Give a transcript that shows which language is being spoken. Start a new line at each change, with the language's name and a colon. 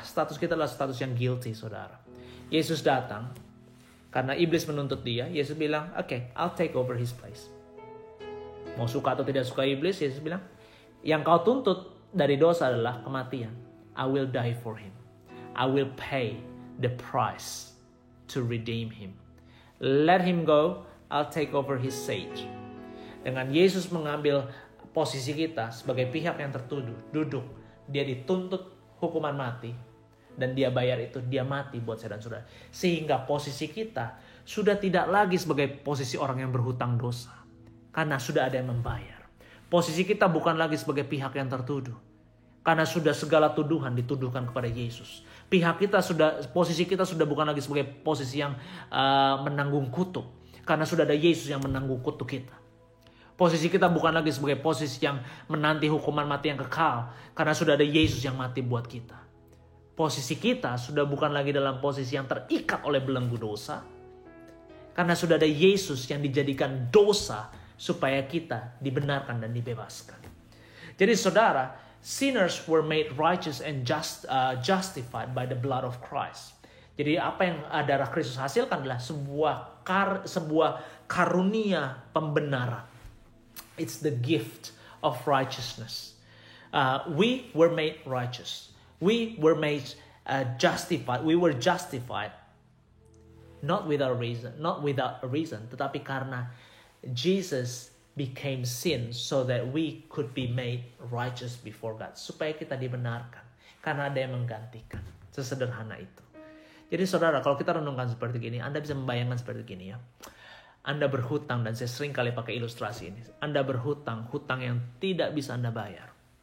Indonesian: Status kita adalah status yang guilty, saudara. Yesus datang, karena iblis menuntut dia, Yesus bilang, okay, I'll take over his place. Mau suka atau tidak suka iblis, Yesus bilang, yang kau tuntut dari dosa adalah kematian.
English: I will die for him. I will pay the price to redeem him. Let him go, I'll take over his stage.
Indonesian: Dengan Yesus mengambil posisi kita sebagai pihak yang tertuduh, duduk, dia dituntut hukuman mati, dan dia bayar itu, dia mati buat saya dan saudara. Sehingga posisi kita sudah tidak lagi sebagai posisi orang yang berhutang dosa. Karena sudah ada yang membayar. Posisi kita bukan lagi sebagai pihak yang tertuduh. Karena sudah segala tuduhan dituduhkan kepada Yesus. Posisi kita sudah bukan lagi sebagai posisi yang menanggung kutuk. Karena sudah ada Yesus yang menanggung kutuk kita. Posisi kita bukan lagi sebagai posisi yang menanti hukuman mati yang kekal. Karena sudah ada Yesus yang mati buat kita. Posisi kita sudah bukan lagi dalam posisi yang terikat oleh belenggu dosa. Karena sudah ada Yesus yang dijadikan dosa supaya kita dibenarkan dan dibebaskan.
English: Jadi saudara, sinners were made righteous and justified by the blood of Christ.
Indonesian: Jadi apa yang darah Kristus hasilkan adalah sebuah karunia pembenaran.
English: It's the gift of righteousness. We were made righteous. We were made justified. We were justified. Not without a reason, tetapi karena Jesus became sin so that we could be made righteous before God.
Indonesian: Supaya kita dibenarkan. Karena ada yang menggantikan. Sesederhana itu. Jadi saudara, kalau kita renungkan seperti gini, Anda bisa membayangkan seperti gini ya. Anda berhutang, dan saya sering kali pakai ilustrasi ini. Anda berhutang, hutang yang tidak bisa Anda bayar.